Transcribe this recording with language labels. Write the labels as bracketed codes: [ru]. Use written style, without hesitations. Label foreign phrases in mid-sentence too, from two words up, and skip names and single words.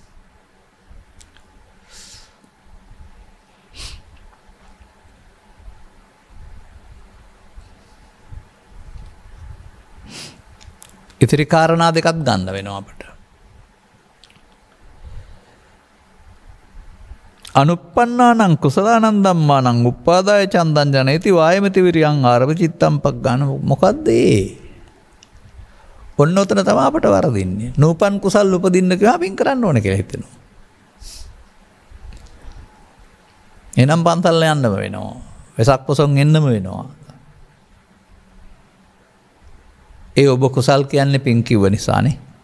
[si] ඉතිරි කාරණා දෙකක් ගන්න වෙනවා අපට. [pi] අනුප්පන්නානං කුසලානං ධම්මානං උප්පාදාය චන්දං ජනේති වායමති විරියං ආරභ චිත්තං පග්ගාන. [si] මොකද්ද ඒ? ඔන්න ඔතන තමයි අපට වරදින්නේ. නූපන් කුසල් උපදින්න කියලා අපින් කරන්න ඕනේ කියලා හිතෙනවා. එනම් පන්සල් යන්නම වෙනවා. වෙසක් පොසොන් එන්නම වෙනවා. ඒ ඔබ කුසල් කියන්නේ පින් කිව්ව නිසානේ.